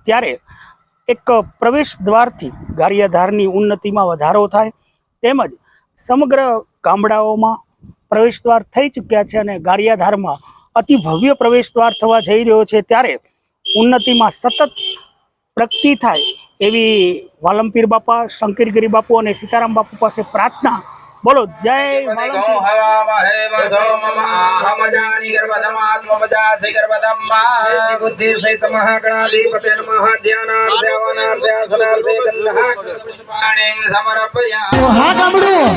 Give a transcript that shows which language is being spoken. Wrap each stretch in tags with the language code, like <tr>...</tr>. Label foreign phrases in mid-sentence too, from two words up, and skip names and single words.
<gu>ત્યારે એક પ્રવેશ દ્વારથી ગારિયાધારની ઉન્નતિમાં વધારો થાય તેમજ સમગ્ર ગામડાઓમાં પ્રવેશ દ્વાર થઈ ચૂક્યા છે અને ગારિયાધારમાં અતિ ભવ્ય પ્રવેશ દ્વાર થવા જઈ રહ્યો છે। ત્યારે ઉન્નતિમાં સતત પ્રગતિ થાય એવી વાલમપીર બાપા, શંકરગીરી બાપુ અને સીતારામ બાપુ પાસે પ્રાર્થના। બોલો જય</gu> <sa>बुद्धि सहित महागणाधिपते नमः। ध्यानार्थे आसनार्थे गन्धपुष्पाणिं समर्पयामि।</sa>